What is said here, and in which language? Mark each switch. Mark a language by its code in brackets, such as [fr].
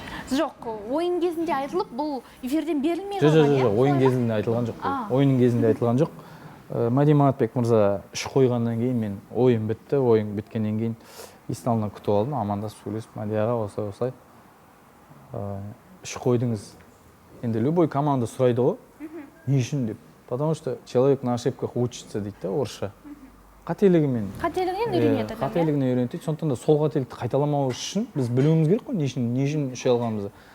[kk] Жоқ, ойын кезінде айтылып, бұл эфирден берілмей қалған. Жоқ, ойын кезінде айтылған жоқ. Ойын кезінде айтылған жоқ. Мәди Манатбек мырза 3 қойғаннан кейін мен ойын бітті, ойын біткеннен кейін есін алдынан күтіп алдым, амандасып сөйлесіп, Мәди аға осылай 3 қойдыңыз. Енді любой команда сұрайды ғой, не үшін деп. [ru] Потому что человек на ошибках учится [kk] дейді, орысша. қателігімен үйренеді адам. қателігіне үйренеді. Сондықтан да сол қателікті қайталамау үшін біз білуіміз керек қой, не үшін үше алғанымызды.